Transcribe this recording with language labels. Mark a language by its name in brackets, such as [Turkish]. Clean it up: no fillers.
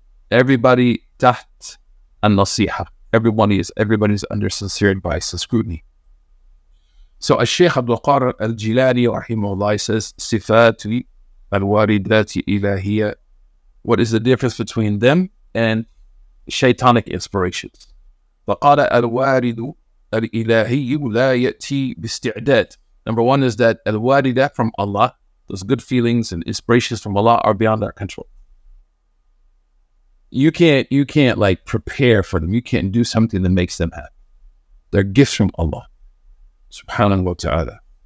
[English] Everybody [Arabic] taht an-nasiha. [English] Everybody's under sincere advice and scrutiny. So Shaykh Abdul Qadir al-Jilani rahimahullah says, [Arabic] Sifati al-waridati ilahiyya. [English] What is the difference between them and shaitanic inspirations? [Arabic] فقال الوارد الإلهي لا يأتي باستعداد. [English] Number one is that al-warida from Allah, those good feelings and inspirations from Allah are beyond our control. You can't like prepare for them. You can't do something that makes them happy. They're gifts from Allah subhanahu wa ta'ala.